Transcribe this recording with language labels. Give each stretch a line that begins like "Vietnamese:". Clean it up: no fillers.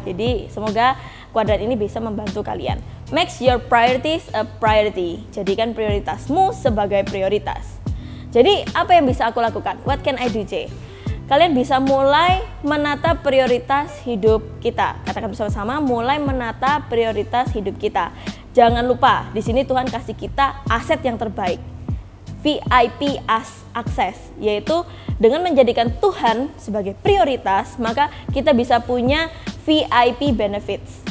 Indonesian: Jadi semoga kuadran ini bisa membantu kalian.
English: Make your priorities a priority.
Indonesian: Jadikan prioritasmu sebagai prioritas. Jadi apa yang bisa aku lakukan?
English: What can I do, J?
Indonesian: Kalian bisa mulai menata prioritas hidup kita. Katakan bersama-sama, mulai menata prioritas hidup kita. Jangan lupa, di sini Tuhan kasih kita aset yang terbaik, VIP access, yaitu dengan menjadikan Tuhan sebagai prioritas, maka kita bisa punya VIP benefits.